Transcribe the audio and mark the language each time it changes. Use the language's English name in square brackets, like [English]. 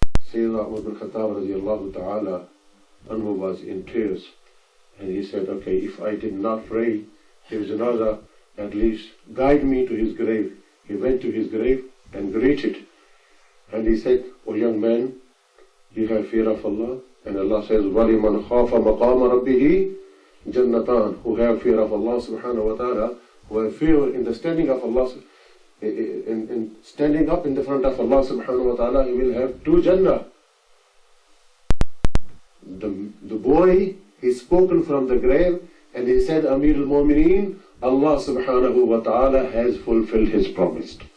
[English] Sayyidina Umer Khatab radiallahu ta'ala anhu was in tears. And he said, "Okay, if I did not pray, his janazah, at least guide me to his grave." He went to his grave and greeted. And he said, "Oh young man, You have fear of Allah. And Allah says, [Arabic] وَلِمَنْ خَافَ مَقَامَ رَبِّهِ جَنَّتَانِ. [English] Who have fear of Allah subhanahu wa ta'ala, who have fear in the standing of Allah, in standing up in the front of Allah subhanahu wa ta'ala, he will have 2 Jannah. The boy, he's spoken from the grave, and he said, Amir al-Mu'mineen, Allah subhanahu wa ta'ala has fulfilled his promise.